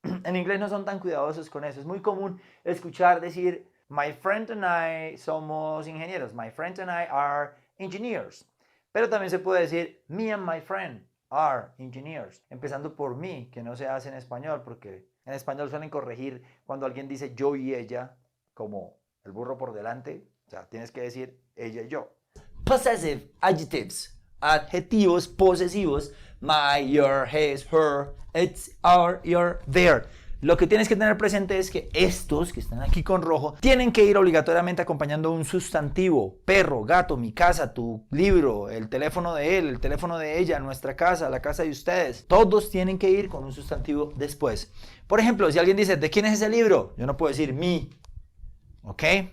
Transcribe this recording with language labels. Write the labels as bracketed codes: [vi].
[es] En inglés no son tan cuidadosos con eso, es muy común escuchar decir, [en] my friend and I [es] somos ingenieros, [en] my friend and I are engineers, [es] pero también se puede decir [en] me and my friend are engineers, [es] empezando por me, que no se hace en español, porque en español suelen corregir cuando alguien dice yo y ella, como el burro por delante, o sea, tienes que decir ella y yo. [en] Possessive adjectives, [es] adjetivos posesivos. [en] My, your, his, her, it's, our, your, their. [es] Lo que tienes que tener presente es que estos que están aquí con rojo tienen que ir obligatoriamente acompañando un sustantivo. Perro, gato, mi casa, tu libro, el teléfono de él, el teléfono de ella, nuestra casa, la casa de ustedes. Todos tienen que ir con un sustantivo después. Por ejemplo, si alguien dice, ¿de quién es ese libro? Yo no puedo decir mi. ¿Ok?